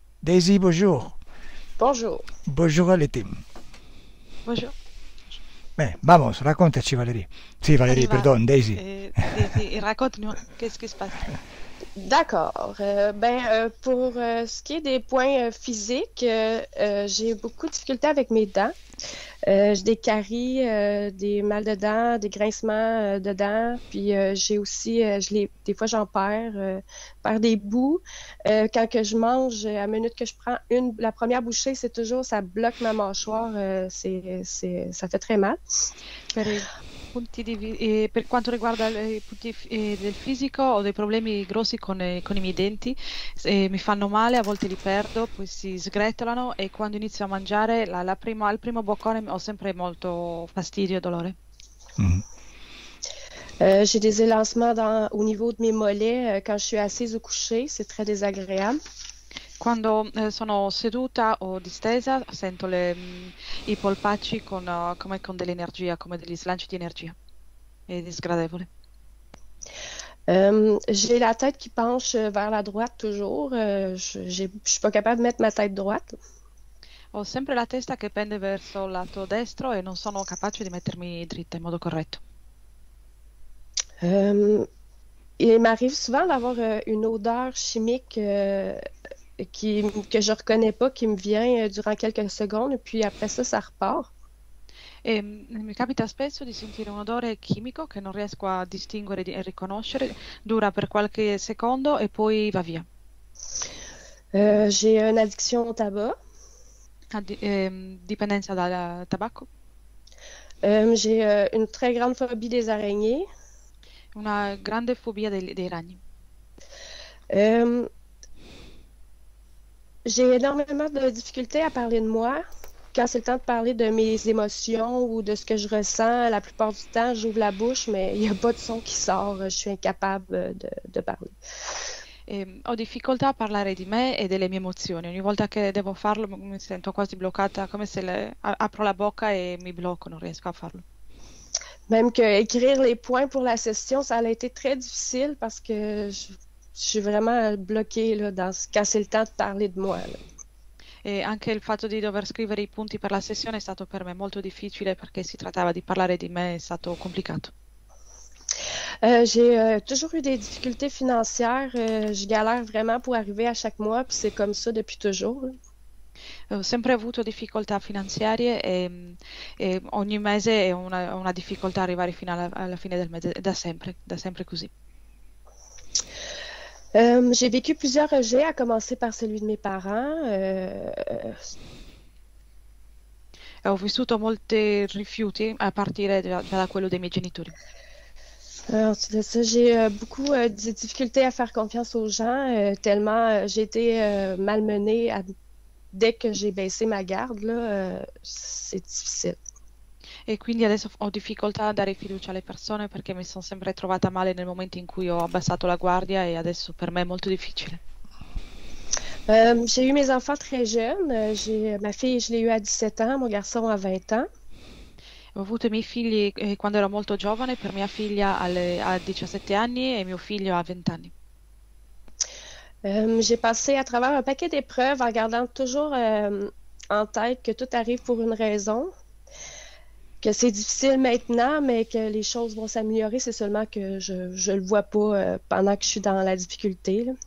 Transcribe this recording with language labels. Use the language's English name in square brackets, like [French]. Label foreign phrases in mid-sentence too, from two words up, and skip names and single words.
[French] Daisy, bonjour. Bonjour. [Italian] Bonjour a te. [French] Bonjour, [Italian] Vamos, raccontaci Valerie. Sì, [French] on y Valerie, va. pardon, Daisy. Daisy, raconte-nous, qu'est-ce qui se passe? D'accord. Pour ce qui est des points physiques, j'ai beaucoup de difficultés avec mes dents. J'ai des caries, des mal de dents, des grincements de dents. Puis j'ai aussi, des fois j'en perds des bouts. Quand que je mange, à la minute que je prends la première bouchée, c'est toujours, ça bloque ma mâchoire. Ça fait très mal. [Italian] Per i per quanto riguarda i punti del fisico, ho dei problemi grossi con i miei denti, mi fanno male, a volte li perdo, poi si sgretolano e quando inizio a mangiare, al primo boccone ho sempre molto fastidio e dolore. Mhm. [French] J'ai des élancements au niveau de mes mollets quand je suis assise ou couchée. C'est très désagréable. [Italian] Quando sono seduta o distesa, sento i polpacci come con dell'energia, come degli slanci di energia. È disgradevole. [French] J'ai la tête qui penche vers la droite toujours. Je suis pas capable de mettre ma tête droite. [Italian] Ho sempre la testa che pende verso il lato destro e non sono capace di mettermi dritta in modo corretto. [French] Euh, il m'arrive souvent d'avoir une odeur chimique que je reconnais pas, qui me vient durant quelques secondes, et puis après ça, ça repart. [Italian] E mi capita spesso di sentire un odore chimico che non riesco a distinguere e riconoscere, dura per qualche secondo e poi va via. [French] J'ai une addiction au tabac. [Italian] Dipendenza dal tabacco, [French] J'ai une très grande phobie des araignées. [Italian] una grande fobia dei ragni. [French] Euh, j'ai énormément de difficultés à parler de moi. Quand c'est le temps de parler de mes émotions ou de ce que je ressens, la plupart du temps, j'ouvre la bouche, mais il n'y a pas de son qui sort. Je suis incapable de parler. [Italian] Ho difficoltà a parlare di me e delle mie emozioni. Ogni volta che devo farlo mi sento quasi bloccata, come se apro la bocca e mi blocco, non riesco a farlo. [French] Même que écrire les points pour la session, ça a été très difficile parce que je suis vraiment bloquée là, quand c'est le temps de parler de moi, là. [Italian] E anche il fatto di dover scrivere i punti per la sessione è stato per me molto difficile perché si trattava di parlare di me, è stato complicato. [French] J'ai toujours eu des difficultés financières. Je galère vraiment pour arriver à chaque mois, puis c'est comme ça depuis toujours, là. [Italian] Ho sempre avuto difficoltà finanziarie e ogni mese è una difficoltà arrivare fino alla fine del mese, da sempre così. [French] J'ai vécu plusieurs rejets, à commencer par celui de mes parents. [Italian] Ho vissuto molti rifiuti a partire già da quello dei miei genitori. [French] Ensuite de ça, j'ai beaucoup de difficultés à faire confiance aux gens, tellement j'ai été malmenée dès que j'ai baissé ma garde, là, c'est difficile. [Italian] E quindi adesso ho difficoltà a dare fiducia alle persone perché mi sono sempre trovata male nel momento in cui ho abbassato la guardia e adesso per me è molto difficile. [French] J'ai eu mes enfants très jeunes. Ma fille, je l'ai eue à 17 ans, mon garçon à 20 ans. [Italian] Ho avuto i miei figli quando ero molto giovane, per mia figlia a 17 anni e mio figlio a 20 anni. [French] J'ai passé à travers un paquet d'épreuves en gardant toujours en tête que tout arrive pour une raison, que c'est difficile maintenant, mais que les choses vont s'améliorer. C'est seulement que je le vois pas pendant que je suis dans la difficulté, là.